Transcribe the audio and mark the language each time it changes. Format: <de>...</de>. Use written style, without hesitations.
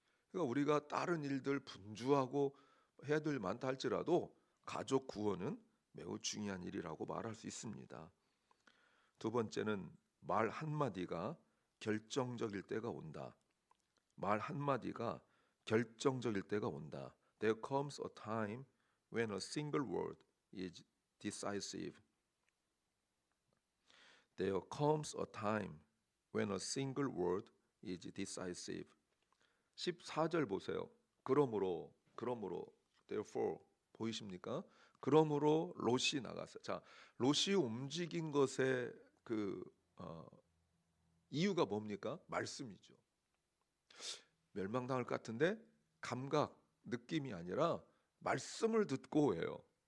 <ko>그러니까 우리가 다른 일들 분주하고 해야 될 일 많다 할지라도 가족 구원은 매우 중요한 일이라고 말할 수 있습니다. 두 번째는 말 한마디가 결정적일 때가 온다. 말 한마디가 결정적일 때가 온다.</ko> <en>There comes a time when a single word is decisive. There comes a time when a single word is decisive.</en> <ko>14절 보세요. 그러므로 therefore 보이십니까? 그러므로 롯이 나갔어요. 자, 롯이 움직인 것의 그 이유가 뭡니까? 말씀이죠. 멸망당할 것 같은데 감각, 느낌이 아니라 말씀을 듣고 해요.</ko>